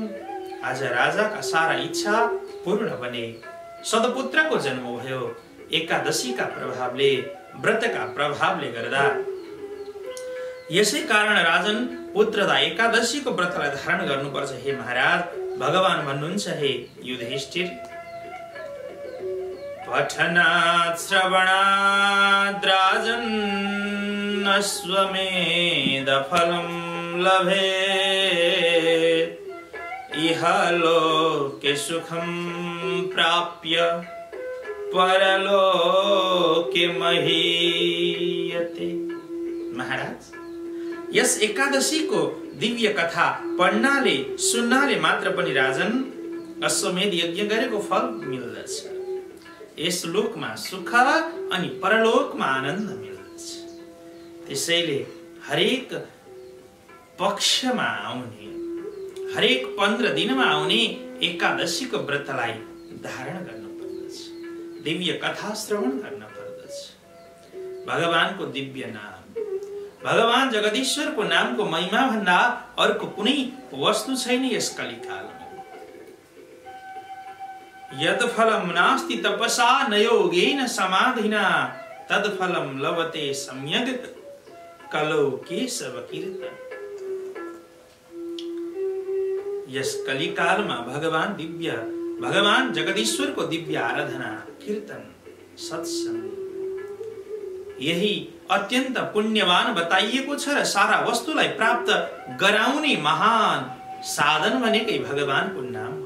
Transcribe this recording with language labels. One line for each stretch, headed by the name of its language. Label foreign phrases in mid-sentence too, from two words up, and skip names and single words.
Nepali: आज राजाका सारा इच्छा पूर्ण बने। सदपुत्रको जन्म भयो। एकादशीका प्रभावले, व्रतका प्रभावले गर्दा। यसै कारण राजन पुत्रदा एकादशीको व्रतलाई धारण गर्नुपर्छ। हे महाराज, भगवान भन्नुहुन्छ हे युधिष्ठिर,
Sanskrit: पठनात् श्रवणात् राजन् अश्वमेध फलं लभेत्, इह लोके सुखं प्राप्य परलोके महीयते।
Nepali: महाराज, यस एकादशीको दिव्य कथा पढ्नाले सुन्नाले मात्र पनि राजन अश्वमेध यज्ञ गरेको फल मिल्दछ। यस लोकमा सुख अनि परलोकमा आनन्द मिल्दछ। त्यसैले हरेक पक्षमा आउने, हरेक 15 दिनमा आउने एकादशीको व्रतलाई धारण गर्न पर्दछ। दिव्य कथा श्रवण गर्न पर्दछ। भगवानको दिव्य नाम, भगवान जगदीश्वरको नामको महिमा भन्दा अर्को कुनै वस्तु छैन यस कलिकालमा।
Sanskrit: यद फलम नास्ति तपसा न योगेन समाधिना, तद फलम लभते सम्यग् कलौ केशव कीर्तन।
Nepali: यस कलिकालमा भगवान जगदीश्वरको दिव्य आराधना, कीर्तन, सत्संग यही अत्यन्त पुण्यवान बताइएको छ र सारा वस्तुलाई प्राप्त गराउने महान साधन भनेकै भगवानको नाम हो।